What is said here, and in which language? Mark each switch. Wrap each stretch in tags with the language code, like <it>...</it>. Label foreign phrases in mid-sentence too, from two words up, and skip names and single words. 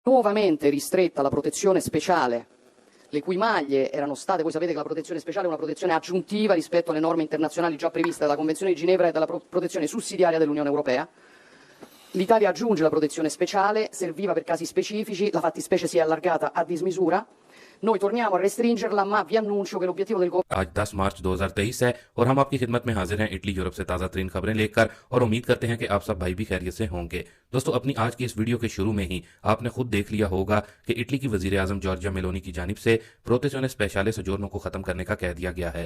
<it>nuovamente ristretta la protezione speciale, le cui maglie erano state, voi sapete che la protezione speciale è una protezione aggiuntiva rispetto alle norme internazionali già previste dalla Convenzione di Ginevra e dalla protezione sussidiaria dell'Unione Europea. L'Italia aggiunge la protezione speciale, serviva per casi specifici, la fattispecie si è allargata a dismisura. Noi torniamo a restringerla, ma vi annuncio che l'obiettivo del governo</it> <hi>आज 10 मार्च 2023 है और हम आपकी खिदमत में हाजिर हैं इटली यूरोप से ताज़ा तरीन खबरें लेकर और उम्मीद करते हैं कि आप सब भाई भी खैरियत से होंगे। दोस्तों, अपनी आज की इस वीडियो के शुरू में ही आपने खुद देख लिया होगा कि इटली की वजीर आजम जॉर्जिया मेलोनी की जानिब से</hi> <it>protezione speciale soggiorno</it> <hi>को खत्म करने का कह दिया गया है।</hi>